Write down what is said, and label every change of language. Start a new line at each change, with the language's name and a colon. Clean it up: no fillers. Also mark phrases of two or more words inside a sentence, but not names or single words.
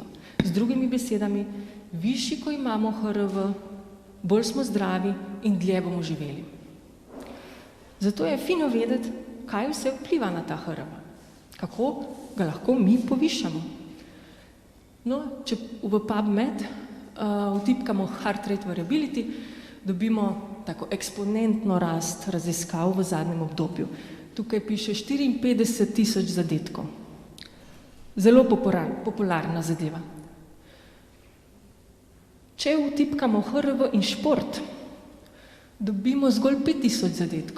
Slovenian: Z drugimi besedami, višji, ko imamo HRV, bolj smo zdravi in dlje bomo živeli. Zato je fino vedeti, kaj vse vpliva na ta HRV, kako ga lahko mi povišamo. No, če v PubMed vtipkamo
English: heart rate variability,
Slovenian: dobimo tako eksponentno rast raziskav v zadnjem obdobju. Tukaj piše 54,000 zadetkov. Zelo popularna zadeva. Če vtipkamo HRV in šport, dobimo zgolj 5,000 zadetkov.